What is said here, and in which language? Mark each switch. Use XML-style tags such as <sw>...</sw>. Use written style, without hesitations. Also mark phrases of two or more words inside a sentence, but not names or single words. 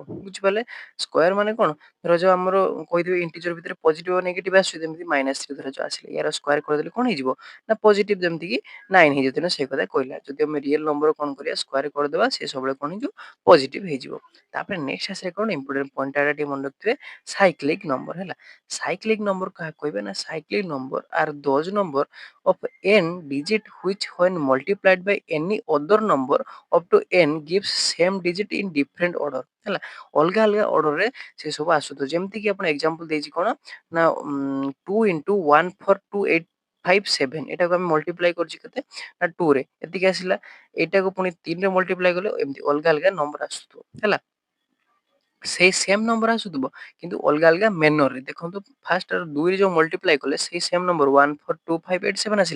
<or>ବୁଝିପାରିଲେ ସ୍କୋୟାର ମାନେ କଣ ଧର ଯୋଉ ଆମର କହିଥିବେ ଇଣ୍ଟିଜର ଭିତରେ ପଜିଟିଭ ଆଉ ନେଗେଟିଭ ଆସୁଛି ଯେମିତି -3 ଧର ଯୋଉ ଆସିଲେ ୟାର ସ୍କୋୟାର କରିଦେଲେ କଣ ହେଇଯିବ ନା ପଜିଟିଭ ଯେମିତି କି 9 ହେଇଯିବ। ତେଣୁ ସେଇ କଥା କହିଲା ଯଦି ଆମେ</or> <en>real number</en> <or>କଣ କରିବା ସ୍କୋୟାର କରିଦେବା ସେ ସବୁବେଳେ କଣ ହେଇଯିବ ପଜିଟିଭ ହେଇଯିବ। ତାପରେ ନେକ୍ସଟ ଆସିଲେ କଣ</or> <en>important point</en> <or>ଟିକେ ମନେ ରଖିଥିବେ</or> <en>cyclic number</en> <or>ହେଲା।</or> <en>cyclic number</en> <or>କାହାକୁ କହିବେ ନା</or> <en>cyclic number are those number of n digit which when multiplied by any other number up to n gives same digit in different order ହେଲା।</en> <or>ଅଲଗା ଅଲଗା ଅର୍ଡରରେ ସେ ସବୁ ଆସୁଥିବ ଯେମିତି କି ଆପଣ ଏକ୍ସାମ୍ପଲ ଦେଇଛି କଣ ନା 2 into 1 for 2857 ଏଟାକୁ ଆମେ ମଲ୍ଟିପ୍ଲାଏ କରୁଛି କେତେ ନା 2 ରେ ଏତିକି ଆସିଲା। ଏଇଟାକୁ ପୁଣି 3 ରେ ମଲ୍ଟିପ୍ଲାଏ କଲେ ଏମିତି ଅଲଗା ଅଲଗା ନମ୍ବର ଆସୁଥିବ ହେଲା। ସେଇ</or> <en>same number</en> <or>ଆସୁଥିବ କିନ୍ତୁ ଅଲଗା ଅଲଗା ମେନରରେ ଦେଖନ୍ତୁ ଫାଷ୍ଟ 2 ରେ ଯୋଉ ମଲ୍ଟିପ୍ଲାଏ କଲେ ସେଇ</or> <en>same number</en> <or>1425887 ଆସିଲା।</or>